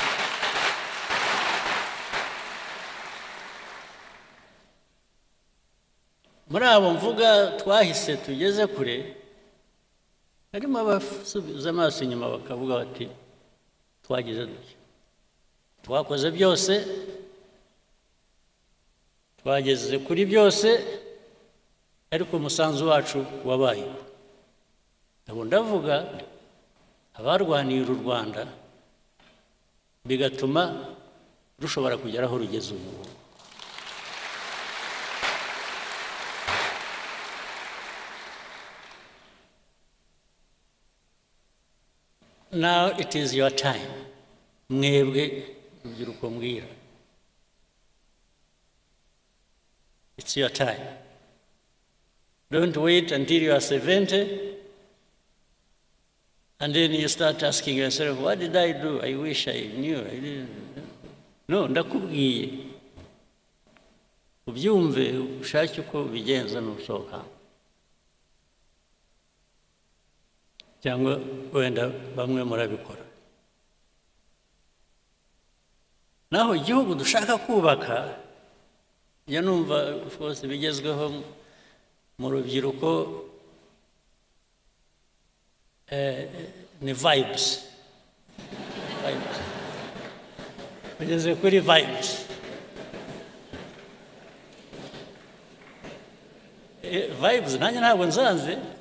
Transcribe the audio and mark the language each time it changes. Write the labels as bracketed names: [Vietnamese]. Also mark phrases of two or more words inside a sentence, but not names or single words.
[Kinyarwanda] Muri abo mvuga twahise tugeze kure, harimo abasubiza amaso inyuma bakavuga bati twagize duke, twakoze byose, twageze kuri byose, ariko umusanzu wacu wabaye. Abo ndavuga abarwaniye uru Rwanda bigatuma rushobora kugera aho rugeze ubu. [English] Now it is your time. [Kinyarwanda] Mwebwe rubyiruko mbwira. [English] It's your time. Don't wait until you are 70 and then you start asking yourself, what did I do? I wish I knew. I didn't. [Kinyarwanda] No, ndakubwiye. Ubyumve ushake uko bigenza n'usohoka. cyangwa wenda bamwe murabikora. Naho igihugu dushaka kubaka, ya numva [English] of course [Kinyarwanda] bigezweho mu rubyiruko ni vibes. Bigeze kuri vibes. Vibes nanjye ntabwo nsanze.